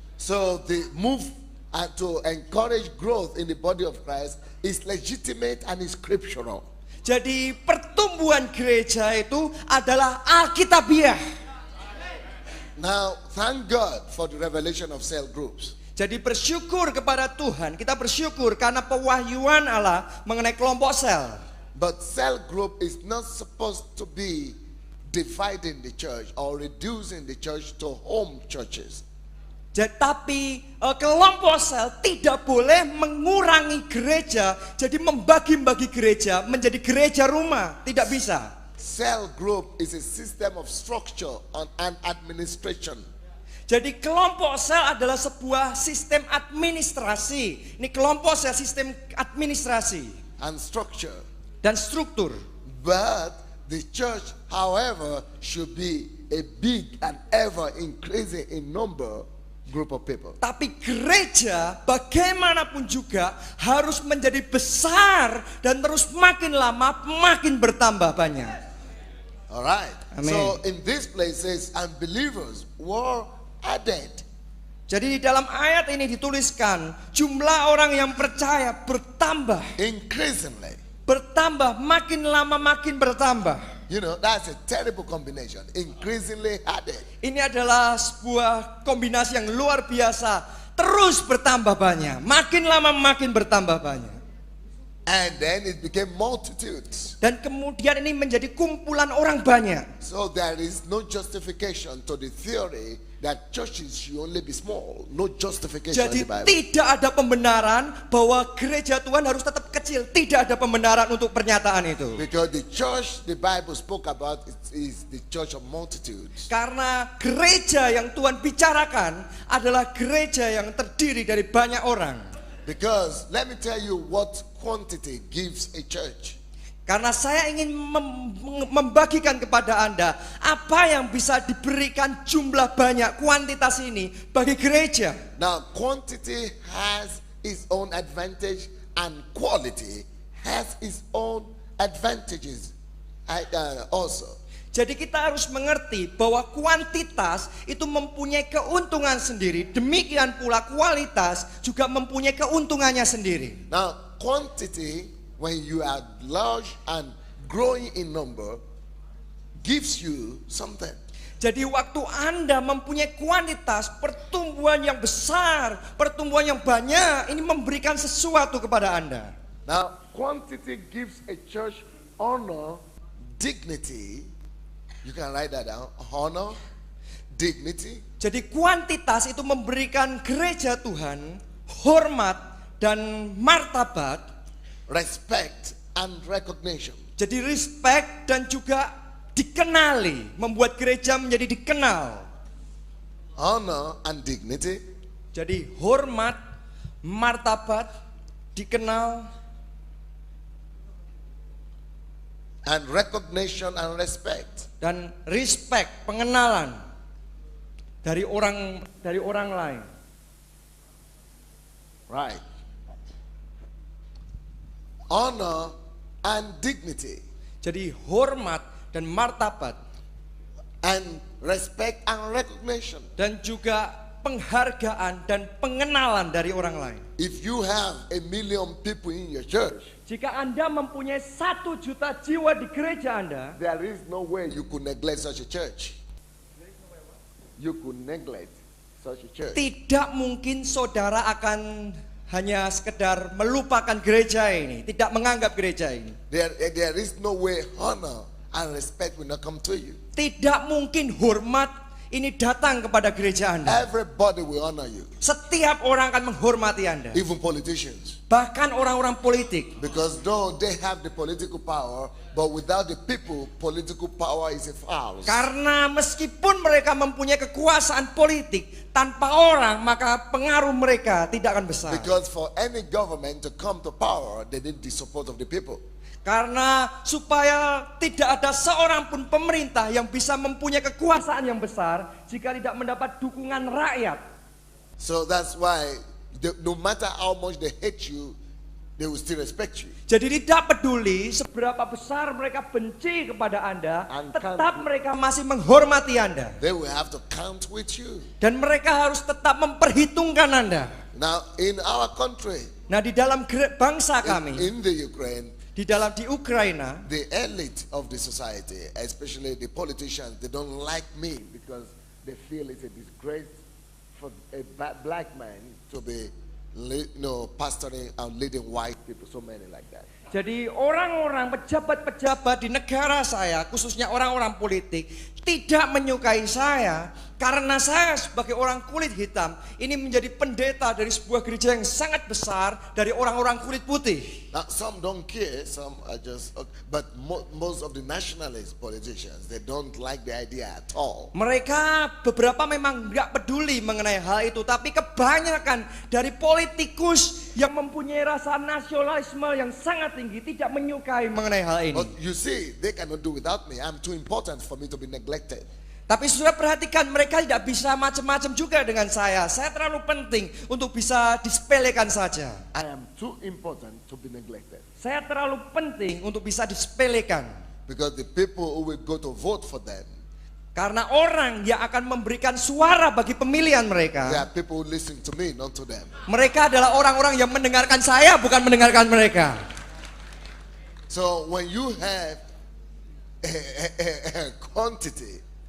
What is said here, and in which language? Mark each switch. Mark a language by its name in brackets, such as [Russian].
[English] So the move to encourage growth in the body of Christ is legitimate and is scriptural. [Indonesian] Jadi pertumbuhan gereja itu adalah alkitabiah. [English] Now, thank God for the revelation of cell groups. [Indonesian] Jadi bersyukur kepada Tuhan, kita bersyukur karena pewahyuan Allah mengenai kelompok sel. [English] But cell group is not supposed to be dividing the church or reducing the church to home churches. [Indonesian] Tapi kelompok sel tidak boleh mengurangi gereja, jadi membagi-bagi gereja menjadi gereja rumah, tidak bisa. [English] Cell group is a system of structure and administration. [Indonesian] Jadi kelompok sel adalah sebuah sistem administrasi. Ini kelompok sel sistem administrasi [English] And structure. [Indonesian] dan struktur. [English] But the church, however, should be a big and ever increasing in number group of people. [Indonesian] Tapi gereja bagaimanapun juga harus menjadi besar dan terus makin lama makin bertambah banyak. [English] All right. Amen. So in these places, unbelievers were added. [Indonesian] Jadi di dalam ayat ini dituliskan jumlah orang yang percaya bertambah. [English] Increasingly. [Indonesian] Bertambah, makin lama makin bertambah. [English] You know, that's a terrible combination. Increasingly added. [Indonesian] Ini adalah sebuah kombinasi yang luar biasa. Terus bertambah banyak, makin lama makin bertambah banyak. [English] And then it became multitudes. [Indonesian] Dan kemudian ini menjadi kumpulan orang banyak. [English] So there is no justification to the theory that churches should only be small. No justification [Indonesian] Jadi [English] in the Bible. [Indonesian] tidak ada pembenaran bahwa gereja Tuhan harus tetap kecil. Tidak ada pembenaran untuk pernyataan itu. [English] Because the church the Bible spoke about is the church of multitudes. [Indonesian] Karena gereja yang Tuhan bicarakan adalah gereja yang terdiri dari banyak orang. [English] Because let me tell you what quantity gives a church. [Indonesian] Karena saya ingin membagikan kepada Anda apa yang bisa diberikan jumlah banyak, kuantitas ini bagi gereja. [English] Now quantity has its own advantage and quality has its own advantages also. [Indonesian] Jadi kita harus mengerti bahwa kuantitas itu mempunyai keuntungan sendiri. Demikian pula kualitas juga mempunyai keuntungannya sendiri. [English] Now quantity, when you are large and growing in number, gives you something. [Indonesian] Jadi waktu Anda mempunyai kuantitas, pertumbuhan yang besar, pertumbuhan yang banyak, ini memberikan sesuatu kepada Anda. [English] Now quantity gives a church honor, dignity. You can write that down. Honor, dignity. [Indonesian] Jadi kuantitas itu memberikan gereja Tuhan hormat dan martabat, [English] respect, and recognition. [Indonesian] jadi respect dan juga dikenali, membuat gereja menjadi dikenal. [English] Honor and dignity, [Indonesian] Jadi hormat, martabat, dikenal, [English] and recognition and respect. [Indonesian] dan respect, pengenalan dari orang lain. [English] Right. Honor and dignity, [Indonesian] Jadi hormat dan martabat [English] and respect and recognition. [Indonesian] dan juga penghargaan dan pengenalan dari orang lain. [English] If you have 1 million people in your church, [Indonesian] Jika Anda mempunyai 1 juta jiwa di gereja Anda, [English] there is no way you could neglect such a church. You could neglect such a church. [Indonesian] tidak mungkin saudara akan hanya sekedar melupakan gereja ini, tidak menganggap gereja ini. [English] There is no way honor and respect will not come to you. [Indonesian] Tidak mungkin hormat ini datang kepada gereja Anda. [English] Everybody will honor you, [Indonesian] Setiap orang akan menghormati Anda. [English] even politicians. [Indonesian] Bahkan orang-orang politik. [English] Because though they have the political power, but without the people, political power is a farce. [Indonesian] Karena meskipun mereka mempunyai kekuasaan politik, tanpa orang maka pengaruh mereka tidak akan besar. [English] Because for any government to come to power, they need the support of the people. [Indonesian] Karena supaya tidak ada seorang pun pemerintah yang bisa mempunyai kekuasaan yang besar jika tidak mendapat dukungan rakyat. [English] So that's why no matter how much they hate you, they will still respect you. [Indonesian] Jadi tidak peduli seberapa besar mereka benci kepada Anda, tetap mereka masih menghormati Anda. [English] They will have to count with you. [Indonesian] Dan mereka harus tetap memperhitungkan Anda. [English] Now in our country, [Indonesian] Nah, di dalam bangsa kami, [English] in the Ukraine, [Indonesian] di Ukraina, [English] the elite of the society, especially the politicians, they don't like me because they feel it's a disgrace for a black man to be, pastoring and leading white people, so many like that. [Indonesian] jadi orang-orang pejabat-pejabat di negara saya, khususnya orang-orang politik, tidak menyukai saya karena saya sebagai orang kulit hitam ini menjadi pendeta dari sebuah gereja yang sangat besar dari orang-orang kulit putih. [English] Now some don't care, some are just, but most of the nationalist politicians, they don't like the idea at all. [Indonesian] Mereka beberapa memang nggak peduli mengenai hal itu, tapi kebanyakan dari politikus yang mempunyai rasa nasionalisme yang sangat tinggi tidak menyukai mengenai hal ini. [English] But you see, they cannot do without me. I'm too important for me to be neglected. [Indonesian] Tapi sudah perhatikan, mereka tidak bisa macam-macam juga dengan saya. Saya terlalu penting untuk bisa disepelekan saja. [English] I am too important to be neglected. [Indonesian] Saya terlalu penting untuk bisa disepelekan. [English] Because the people who will go to vote for them, [Indonesian] Karena orang yang akan memberikan suara bagi pemilihan [English] they [Indonesian] mereka, [English] are people who listen to me, not to them. [Indonesian] mereka adalah orang-orang yang mendengarkan saya, bukan mendengarkan mereka. [English] So when you have a quantity,